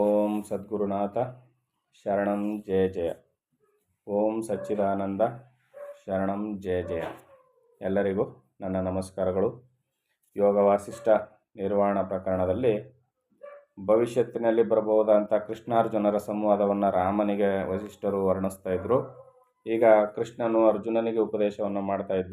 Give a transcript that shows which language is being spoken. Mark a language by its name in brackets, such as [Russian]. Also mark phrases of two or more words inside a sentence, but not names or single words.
[Sanskrit] ಓಂ ಸದ್ಗುರುನಾಥ ಶರಣಂ ಜಯ ಜಯ. ಓಂ ಸಚ್ಚಿದಾನಂದ ಶರಣಂ ಜಯ ಜಯ. [Kannada] ಎಲ್ಲರಿಗೂ ನನ್ನ ನಮಸ್ಕಾರಗಳು. ಯೋಗ ವಾಸಿಷ್ಠ ನಿರ್ವಾಣ ಪ್ರಕರಣದಲ್ಲಿ ಭವಿಷ್ಯತ್ತಿನಲ್ಲಿ ಬರಬಹುದಂಥ ಕೃಷ್ಣಾರ್ಜುನರ ಸಂವಾದವನ್ನು ರಾಮನಿಗೆ ವಸಿಷ್ಠರು ವರ್ಣಿಸ್ತಾ ಇದ್ದರು. ಈಗ ಕೃಷ್ಣನು ಅರ್ಜುನನಿಗೆ ಉಪದೇಶವನ್ನು ಮಾಡ್ತಾ ಇದ್ದ.